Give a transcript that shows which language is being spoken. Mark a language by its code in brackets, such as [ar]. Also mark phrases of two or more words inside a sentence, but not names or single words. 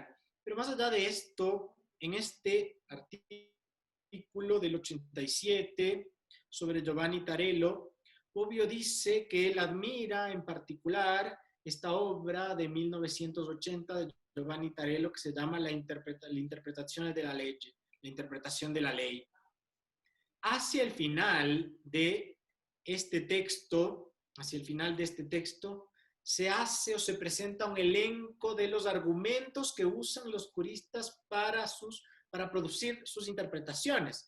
[es] Pero más allá de esto, en este artículo del 87 sobre Giovanni Tarello, Bobbio dice que él admira en particular esta obra de 1980 de Giovanni Tarello que se llama La interpretazione della legge, la interpretación de la ley. Hacia el final de este texto, se hace o se presenta un elenco de los argumentos que usan los juristas para producir sus interpretaciones.